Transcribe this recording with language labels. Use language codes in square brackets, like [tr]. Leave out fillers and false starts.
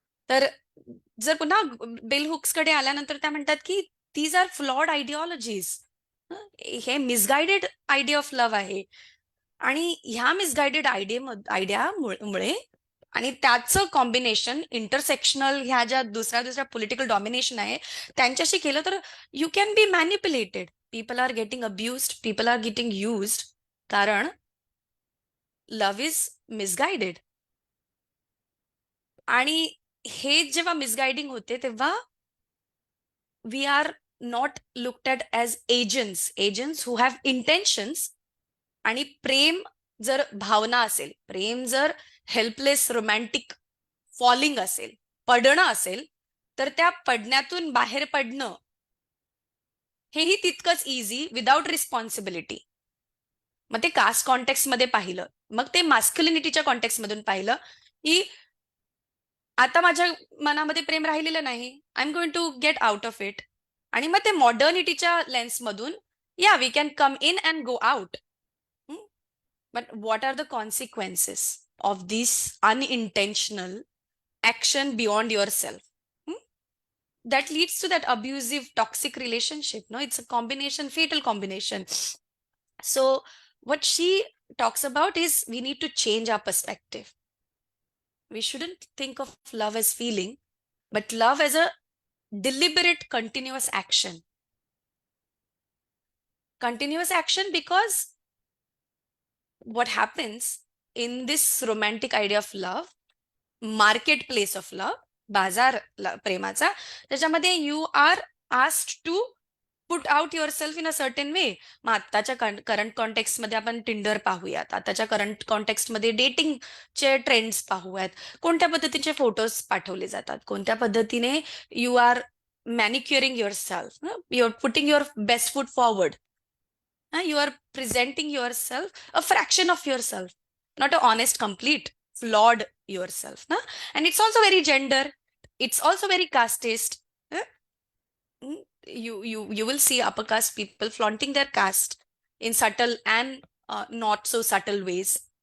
[mr] तर जर पुन्हा बेल हुक्सकडे आल्यानंतर त्या म्हणतात की [en] These are flawed ideologies. [mr] हे मिसगाइडेड आयडिया ऑफ लव्ह आहे. आणि ह्या मिसगाइडेड आयडियामुळे आणि त्याचं कॉम्बिनेशन इंटरसेक्शनल ह्या ज्या दुसऱ्या पॉलिटिकल डॉमिनेशन आहे त्यांच्याशी केलं तर [en] You can be manipulated. People are getting abused, people are getting used, कारण love is misguided. [mr] आणि हे जेव्हा मिसगाइडिंग होते तेव्हा [en] We are not looked at as agents who have intentions. [mr] आणि प्रेम जर भावना असेल, प्रेम जर हेल्पलेस रोमॅन्टिक फॉलिंग असेल, पडणं असेल, तर त्या पडण्यातून बाहेर पडणं हेही तितकंच [en] Easy without responsibility. [mr] मग ते कास्ट कॉन्टेक्स्ट मध्ये पाहिलं, मग ते मास्क्युलिनिटीच्या कॉन्टेक्स्ट मधून पाहिलं की आता माझ्या मनामध्ये प्रेम राहिलेलं नाही, [en] I am going to get out of it. [mr] आणि मग ते मॉडर्निटीच्या लेन्समधून या [en] We can come in and go out. But what are the consequences of this unintentional action beyond yourself? That leads to that abusive, toxic relationship. No, it's a combination, fatal combination. So, what she talks about is we need to change our perspective. We shouldn't think of love as feeling, but love as a deliberate, continuous action. Continuous action because what happens in this romantic idea of love, market place of love, [mr] बाजार प्रेमाचा, त्याच्यामध्ये [en] You are asked to put out yourself in a certain way. [mr] मग आत्ताच्या current context मध्ये आपण Tinder पाहूयात, आताच्या current context मध्ये डेटिंगचे ट्रेंड्स पाहूयात, कोणत्या पद्धतीचे फोटोज पाठवले जातात, कोणत्या पद्धतीने [en] You are manicuring yourself, you are putting your best foot forward. You are presenting yourself, a fraction of yourself, not a honest, complete, flawed yourself. And it's also very gender, it's also very casteist. You will see upper caste people flaunting their caste in subtle and not so subtle ways.